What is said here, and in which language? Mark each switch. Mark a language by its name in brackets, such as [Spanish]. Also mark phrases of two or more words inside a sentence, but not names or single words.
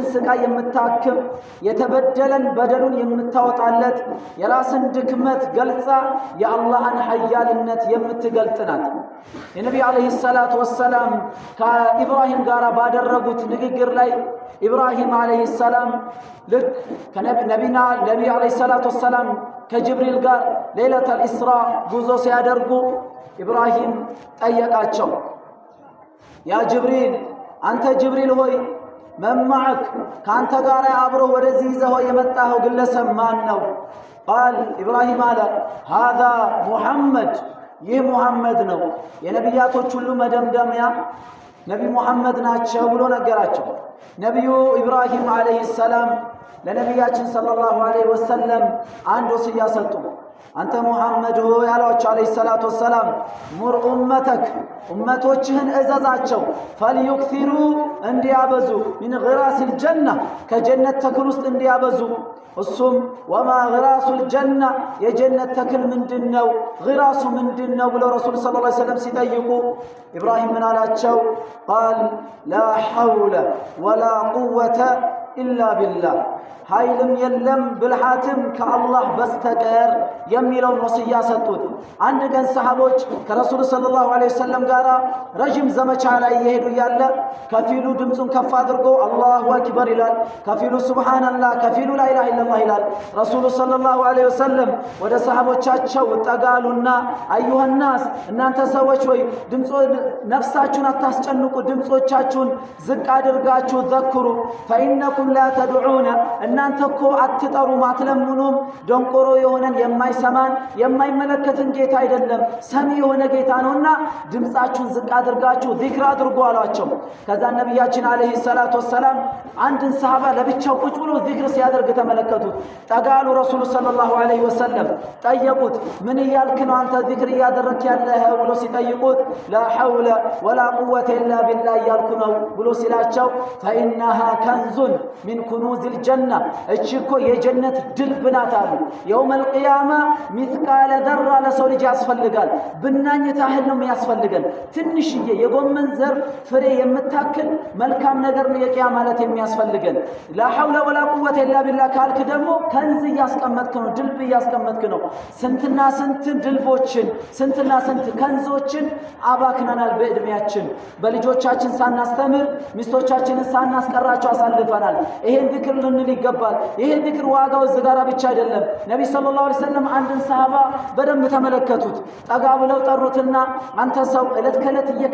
[Amharic] ስቃይ የምታክም የተበደለን በደሉን የምታወጣለት የራስን ድክመት ገልጻ የአላህን ኃያልነት የምትገልጥናት የነብዩ [Arabic] عليه الصلاة والسلام [Amharic] ከኢብራሂም ጋር ባደረጉት ንግግር ላይ ኢብራሂም [Arabic] عليه السلام [Amharic] ልክ ከነብዩ [Arabic] عليه الصلاة والسلام [Amharic] ከጅብሪል ጋር [Arabic] ليلة الإسراء [Amharic] ጉዞ ሲያደርጉ ኢብራሂም ጠየቃቸው ያ ጅብሪል አንተ ጅብሪል ሆይ መማዕክ ካንተ ጋር አብሮ ወደዚህ ይዘው የመጣው ግለሰብ ማን ነው قال ኢብራሂም አለ [Arabic] هذا محمد [Amharic] ይህ ሙሐመድ ነው የነብያቶች ሁሉ መደምደሚያ ነብዩ ሙሐመድ ናቸው ብሎ ነገራቸው ነብዩ ኢብራሂም [Arabic] عليه السلام [Amharic] ለነብያችን [Arabic] صلى الله عليه وسلم [Amharic] አንድ ወሲያ ሰጡ አንተ ሙሐመድ ሆይ ያላቸው [Arabic] عليه الصلاة والسلام مر أمتك [Amharic] ኡመቶችህን እዘዛቸው ፈልዩክሲሩ እንዲያበዙ [Arabic] من غراس الجنة [Amharic] ከጀነት ተክል ውስጥ እንዲያበዙ እሱም [Arabic] وما غراس الجنة [Amharic] የጀነት ተክል ምንድነው غራሱ ምንድነው ብለው ረሱል [Arabic] صلى الله عليه وسلم [Amharic] ሲጠይቁ ኢብራሂም ምን አላቸው [Arabic] قال لا حول ولا قوة إلا بالله [Amharic] ኃይልም የለም ብልሃትም ከአላህ በስተቀር የሚለውን ወሲያ ሰጡት አንድ ቀን ሰሃቦች ከረሱል [Arabic] صلى الله عليه وسلم [Amharic] ጋር ረጅም ዘመቻ ላይ ይሄዱ ያለ ከፊሉ ድምጹን ከፍ አድርጎ [Arabic] الله أكبر [Amharic] ይላል ከፊሉ ሱብሃንአላህ ከፊሉ [Arabic] لا إله إلا الله [Amharic] ይላል ረሱል ሰለላሁ [Arabic] عليه وسلم [Amharic] ወደ ሰሃቦቻቸው ተጋሉና [Arabic] أيها الناس [Amharic] እናንተ ሰዎች ወይ ድምጾ ነፍሳችሁን አታስጨንቁ ድምጾቻችሁን ዝቅ አድርጋችሁ ዘክሩ [Arabic] فإنكم لا تدعون [Amharic] እናንተ እኮ አትጠሩ ማትለምኑም ደንቆሮ የሆነን የማይሰማን የማይመለከትን ጌታ አይደለም ሰሚ የሆነ ጌታ ነውና ድምጻችሁን ዝቅ አድርጋችሁ ዚክር አድርጉ አሏቸው ከዛ ነብያችን [Arabic] عليه الصلاة والسلام [Amharic] አንድን ሰሃባ ለብቻው ቁጭ ብሎ ዚክር ሲያደርግ ተመለከቱት ጠጋሉ ረሱል [Arabic] صلى الله عليه وسلم [Amharic] ጠየቁት ምን ይያልክ ነው አንተ ዚክር ያደረክ ያለህ ብሎ ሲጠይቁት [Arabic] لا حول ولا قوة إلا بالله [Amharic] ያልኩ ነው ብሎ ሲላቸው [Arabic] فإنها كنز من كنوز الجنة [Amharic] እቺኮ የጀነት ድልብ ናት አሉ [Arabic] يوم القيامة مثقال ذرة [Amharic] ለሰው ልጅ ያስፈልጋል ብናኝ ታህል ነው የሚያስፈልገን ትንሽዬ የጎመን ዘር ፍሬ የምታክል መልካም ነገር ነው የቂያማ ማለት የሚያስፈልገን [Arabic] لا حول ولا قوة إلا بالله [Amharic] ካልክ ደግሞ ከንዝ ያስቀመጥክ ነው ድልብ ያስቀመጥክ ነው ስንትና ስንት ድልቦችን ስንትና ስንት ከንዞችን አባክናናል በእድሜያችን በልጆቻችን ሳናስተምር ሚስቶቻችንን ሳናስቀራቸው አሳልፈናል ይሄን ዚክር ልንል ይገባል። ይሄ ዚክር ዋጋው ዝጋራ ብቻ አይደለም። ነብይ [Arabic] صلى الله عليه وسلم [Amharic] አንድን ሰሃባ በደንብ ተመለከቱት። ጠጋ ብለው ጠሩትና አንተ ሰው እለት ከእለት